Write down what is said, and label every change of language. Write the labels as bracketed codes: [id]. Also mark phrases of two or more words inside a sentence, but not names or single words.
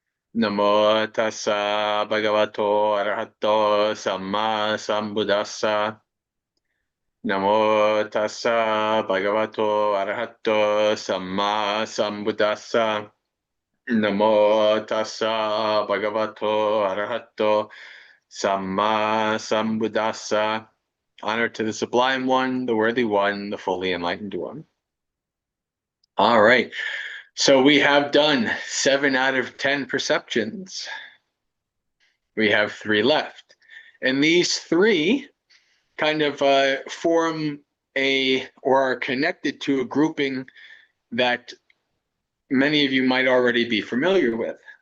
[pi] Namo tassa bhagavato arahato samma sambuddhassa. Namo tassa bhagavato arahato samma sambuddhassa. Namo tassa bhagavato arahato samma sambuddhassa. [en] Honor to the Sublime One, the Worthy One, the Fully Enlightened One. All right. So we have done 7 out of 10 perceptions. We have 3 left. And these 3 kind of form or are connected to a grouping that many of you might already be familiar with.